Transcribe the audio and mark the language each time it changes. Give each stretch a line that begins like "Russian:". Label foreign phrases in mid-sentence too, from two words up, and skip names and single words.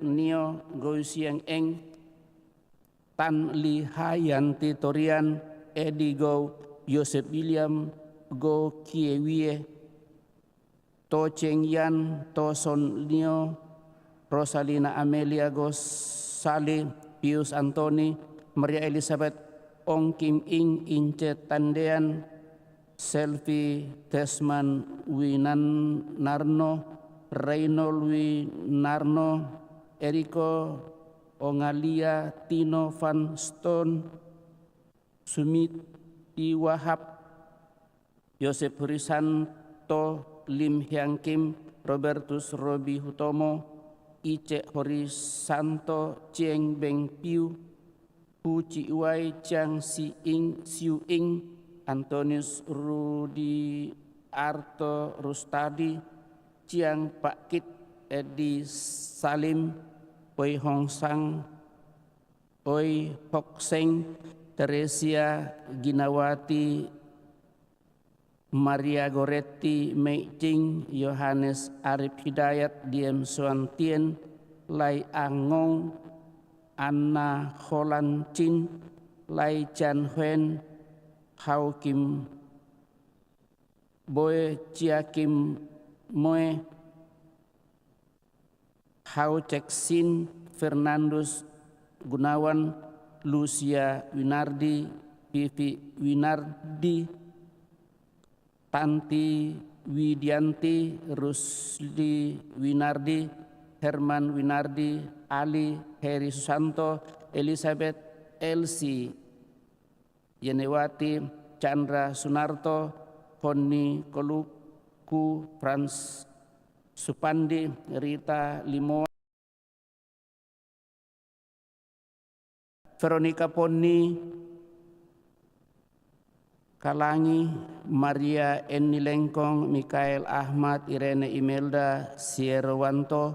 Indonesian: Nio, Go Siang Eng, Tan Li Hayanti Torian, Edi Go, Yosef William, Go Kie Wie, To Cheng Yan, To Son Nio, Rosalina Amelia Gosali, Pius Antoni, Maria Elizabeth, Ong Kim Ing, Ince Tandean, Selvi Desman Winarno, Reynold Winarno, Eriko Ongalia, Tino Van Stone, Sumiti Wahab, Yosef Hurisanto, Lim Hyang Kim, Robertus Robi Hutomo, Ice Horisanto, Chieng Beng Piu, Hu Chi Wai, Chiang Si Ing, Siu Ing, Antonius Rudi Arto Rustadi, Chiang Pak Kit, Edi Salim, Oi Hong Sang, Oi Hok Seng, Teresia Ginawati, Maria Goretti, Mei Ching, Yohanes Arif Hidayat, Diem Suan Tien, Lai Angong, Anna Holan Chin, Lai Chan Huen, Hao Kim Boy, Chia Kim Moe, Hao Cek Sin, Fernandus Gunawan, Lucia Winardi, Vivi Winardi, Tanti Widianti, Rusli Winardi, Herman Winardi, Ali Heri Susanto, Elizabeth Elsie Yenewati, Chandra Sunarto, Honi Koluku, Frans Supandi, Rita Limoa, Veronica Ponni, Kalangi, Maria Eni Lengkong, Mikael Ahmad, Irene Imelda, Sierwanto,